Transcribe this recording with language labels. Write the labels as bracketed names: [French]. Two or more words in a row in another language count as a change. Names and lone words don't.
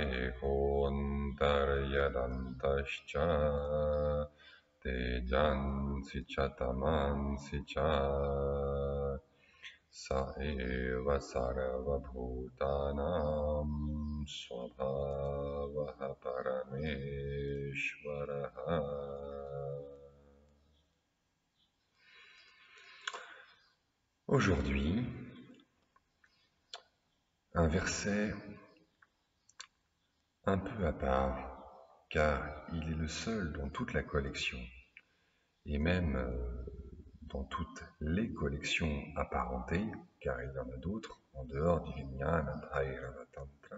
[Sanskrit] ekondaryadantascha tejansi chatamansi cha स एव सर्वभूतानां स्वभावः परमेश्वरः. [French] Aujourd'hui, un verset un peu à part, car il est le seul dans toute la collection, et même dans toutes les collections apparentées, car il y en a d'autres en dehors du Vijnana Bhairava Tantra.